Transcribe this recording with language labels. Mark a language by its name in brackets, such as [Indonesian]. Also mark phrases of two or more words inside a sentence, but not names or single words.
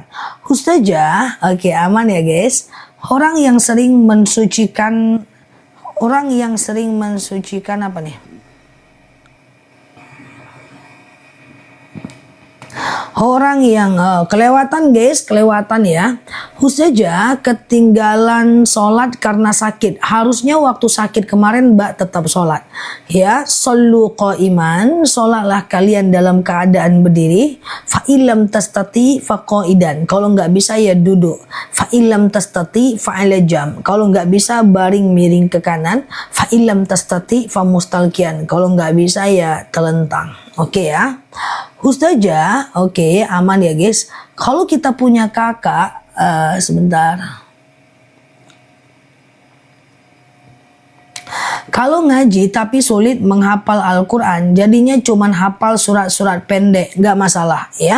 [Indonesian] Ustazah, oke aman ya guys. Orang yang sering mensucikan apa nih? Orang yang kelewatan guys, kelewatan ya. Ustazah ketinggalan sholat karena sakit. Harusnya waktu sakit kemarin Mbak tetap sholat. Ya, [Arabic] صلوا قائما, [Indonesian] sholatlah kalian dalam keadaan berdiri. [Arabic] فإن لم تستطع فقاعدا. [Indonesian] Kalau nggak bisa ya duduk. [Arabic] فإن لم تستطع فعلى جم. [Indonesian] Kalau nggak bisa baring miring ke kanan. [Arabic] فإن لم تستطع فمستلقيا. [Indonesian] Kalau nggak bisa ya telentang. Oke ya. Ustazah, oke, aman ya guys. Kalau kita punya kakak, sebentar. Kalau ngaji tapi sulit menghafal Al-Quran, jadinya cuman hafal surat-surat pendek, nggak masalah ya.